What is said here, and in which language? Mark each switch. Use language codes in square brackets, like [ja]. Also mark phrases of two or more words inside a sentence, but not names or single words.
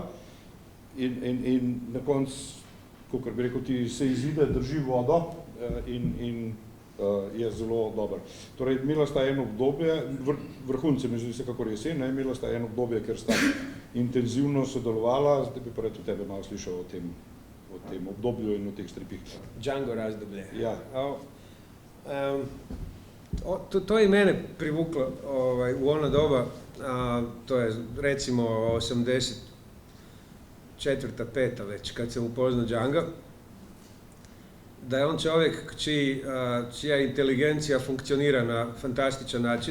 [sl] In na koncu, kakor bi rekel, ti se izide, drži vodo in je zelo dober. Torej, imela sta eno obdobje, vrhunce mi zdi se kakor Jesen, imela sta eno obdobje, ker sta intenzivno sodelovala, zdaj bi pa rad od tebe malo slišal o tem obdobju in o teh stripih. [hr] Django razdoblje. [sl] Ja. [hr] To je mene privuklo u ono doba, to je recimo 84. 5. već, kad sam upoznao Djanga, da je on čovjek čija inteligencija funkcionira na fantastičan način.